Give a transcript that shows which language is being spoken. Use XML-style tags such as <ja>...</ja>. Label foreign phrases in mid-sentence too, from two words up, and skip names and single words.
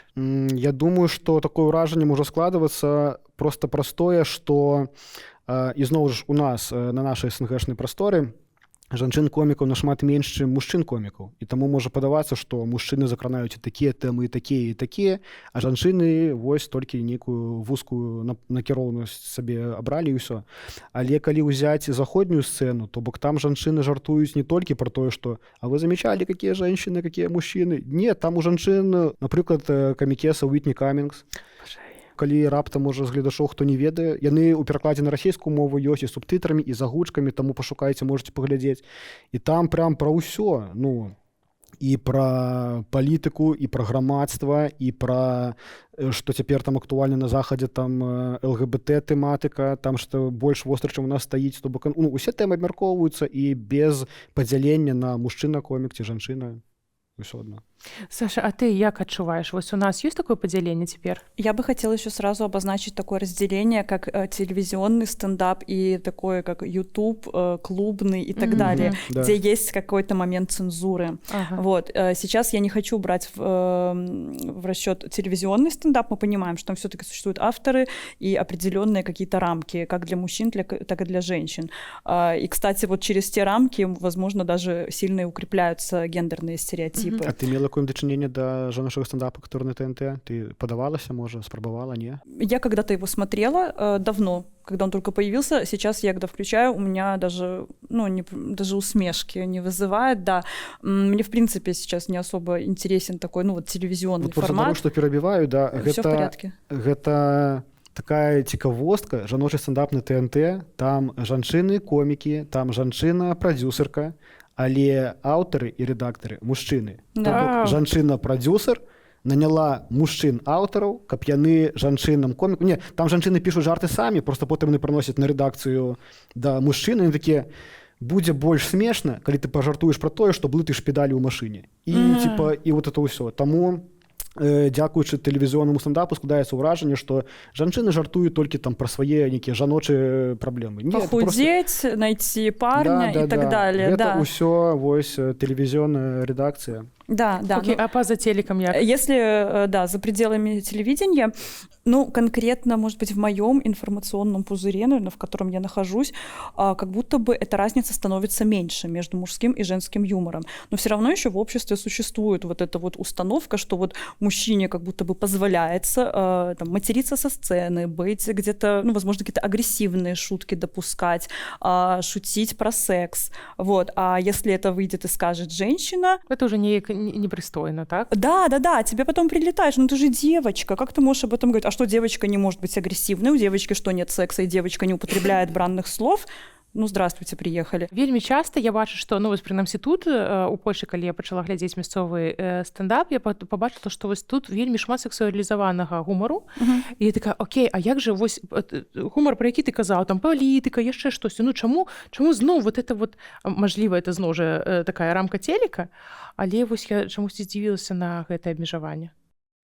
<be>Я думаю, што такое ўражанне можа складвацца проста простое, што і зноў ж у нас на нашай СНГшнай прасторы жанчын-комікаў нашмат менш, чым мужчын-комікаў. І таму можа падавацца, што мужчыны закранаюць і такія тэмы, і такія, а жанчыны вось толькі нейкую вузкую накіроўнасць сабе абралі і ўсё. Але калі ўзяць заходнюю сцэну, то бок там жанчыны жартуюць не толькі пра тое, што</be> <ru>«а вы замечали, какие женщины, какие мужчины?»</ru> <be>Не, там у жанчын, напрыклад, камікеса Уитни Каммінгс, калі раптам, можа, з гледачоў, хто не ведае, яны ў перакладзе на расійскую мову ёсць і субтытрамі, і з агучкамі, таму пашукайце, можаце паглядзець. І там прям пра ўсё, ну, і пра палітыку, і пра грамадства, і пра што цяпер там актуальна на захадзе, там ЛГБТ-тэматыка, там што больш востра, чым у нас стаіць, то бок, ну, усе тэмы абмяркоўваюцца і без падзялення на мужчына-комік ці жанчына. Усё одно. Саша, а ты як адчуваеш? Вось у нас</be> <ru>есть такое поделение теперь? Я бы хотела еще сразу обозначить такое разделение, как телевизионный стендап и такое, как YouTube, клубный и так далее, да, где есть какой-то момент цензуры. Вот. Сейчас я не хочу брать в расчет телевизионный стендап. Мы понимаем, что там все-таки существуют авторы и определенные какие-то рамки, как для мужчин, так и для женщин. И, кстати, вот через те рамки, возможно, даже сильно укрепляются гендерные стереотипы. А ты имела какое-то</ru> <be>дачыненне да жаночага стендапа,</be> <ru>который на ТНТ? Ты подавалася, может, спрабавала, не? Я когда-то его смотрела давно, когда он только появился. Сейчас я, когда включаю, у меня даже, даже усмешки не вызывает, да. Мне, в принципе, сейчас не особо интересен такой, телевизионный формат. Потому что перебиваю, да. Всё в порядке.</ru> <be>Гэта такая цікавостка, жаночы стендап на ТНТ, там жанчыны-комікі, там жанчына-прадзюсерка, але аўтары і рэдактары мужчыны. Да. Жанчына-прадзюсер наняла мужчын-аўтараў, каб яны жанчынам-коміку... Не, там жанчыны пішуць жарты самі, просто потым яны прыносяць на рэдакцыю да мужчын, і такія: будзе больш смешна, калі ты пажартуеш пра тое, што блытаеш педалі ў машыне. І, і</be> <ru>вот это</ru> <be>ўсё. Таму дзякуючы тэлевізіоннаму стендапу складаецца ўражанне, што жанчыны жартуюць толькі там пра свае нейкія жаночыя праблемы. Пахудзець,</be> <ru>найти парня і так далее.</ru> <be>Гэта ўсё вось тэлевізіонная рэдакцыя. Да. Окей, а поза телеком як?</be> <ru>Если, за пределами телевидения, конкретно, может быть, в моем информационном пузыре, наверное, в котором я нахожусь, как будто бы эта разница становится меньше между мужским и женским юмором. Но все равно еще в обществе существует вот эта вот установка, что вот мужчине как будто бы позволяется там, материться со сцены, быть где-то, возможно, какие-то агрессивные шутки допускать, шутить про секс. Вот. А если это выйдет и скажет женщина... Это уже непристойно, так? Да, тебе потом прилетаешь, ты же девочка, как ты можешь об этом говорить? А что, девочка не может быть агрессивной? У девочки что, нет секса, и девочка не употребляет бранных слов? Здравствуйте, приехали.</ru> <be>Вельмі часта я бачу, што, вось прынамсі тут, у Польшы, калі я пачала глядзець мясцовы стендап, я побачила, што вось тут вельмі шмат сексуалізаванага гумару. І я такая: окей, а як же вось гумар, про які ты казаў, там палітыка, яшчэ штосьці, чаму зноў</be> <ru>вот это вот,</ru> <be>мажліва, это зноў жа такая рамка телека, але вось я чамусьці здзівілася на гэтае абмежаванне.</be>